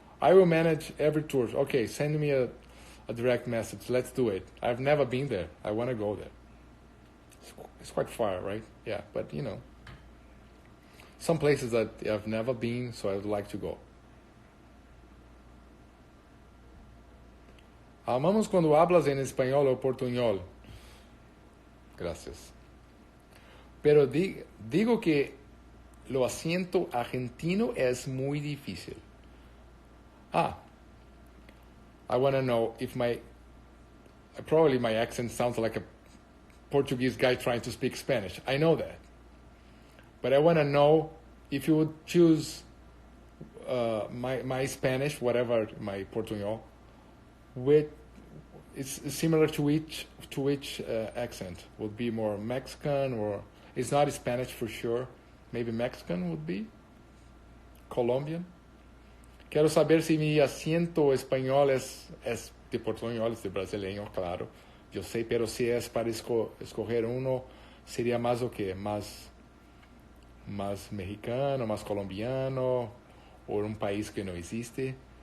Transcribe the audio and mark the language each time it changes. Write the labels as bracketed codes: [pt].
[en] I will manage every tour. Okay, send me a direct message. Let's do it. I've never been there. I want to go there. It's quite far, right? Yeah, but some places that I've never been, so I would like to go. [es] Amamos cuando hablas en español o portuñol. Gracias. Pero digo que lo acento argentino es muy difícil. [en] I want to know if probably my accent sounds like a Portuguese guy trying to speak Spanish. I know that. But I want to know if you would choose my Spanish, whatever, my Portuñol, it's similar to which accent? Would be more Mexican, or it's not Spanish for sure. Maybe Mexican would be? Colombian? [pt] Quero saber [es] si mi acento español es de portuñol, es de brasileño, claro. Yo sé, pero si es para escoger uno, sería más o qué, más mexicano, más colombiano, o un país que no existe.